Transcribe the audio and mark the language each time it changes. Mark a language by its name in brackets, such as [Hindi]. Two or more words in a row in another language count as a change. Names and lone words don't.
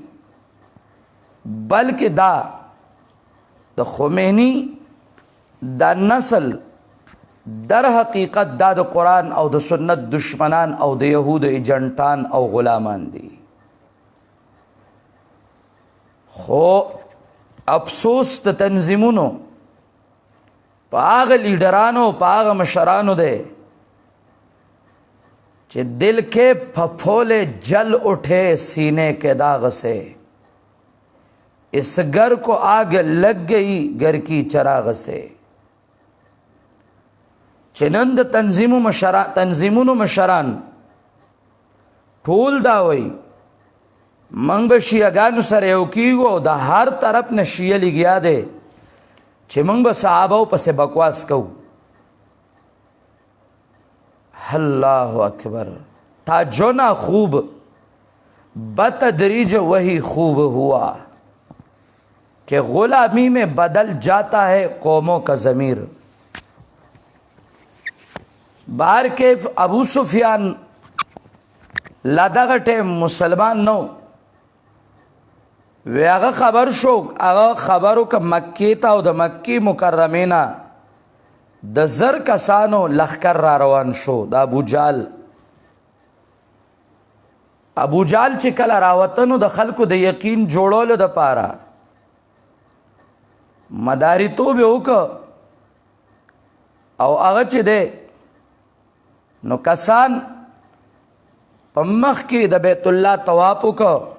[Pashto] بلکې دا د خمینی دا نسل در حقیقت دا د قرآن او د سنت دشمنان او د یهود ایجنټان او غلامان دي خو افسوس د تنظیمونو په هغه لیډرانو په هغه مشرانو دی چې [Urdu] دل کے پھپھولے جل اٹھے سینے کے داغ سے اس گھر کو آگ لگ گئی گھر کی چراغ سے [Pashto] چنند تنظیمونو مشران ټول دا وای منګ به شیعهګانو سره یو کیږو او د هر طرف نه شیعه لګیا دی چې منګ به صحابه پسې بکواس کوو [Arabic] اللہ اکبر [Urdu] تھا جو نہ خوب بتدریج وہی خوب ہوا کہ غلامی میں بدل جاتا ہے قوموں کا ضمیر بار کیف ابو سفیان [Pashto] لا دغه ټیم مسلمان نو وی هغه خبر شو هغه خبرو که مکی ته او د مکی مکرمې نه د زر کسانو لښکر را روان شو د ابو جال چې کله راوتنو د خلکو د یقین جوړولو دپاره مداریتوب یې وکړه او هغه چې دی نو کسان په مخ کې د بیت الله طواف وکړه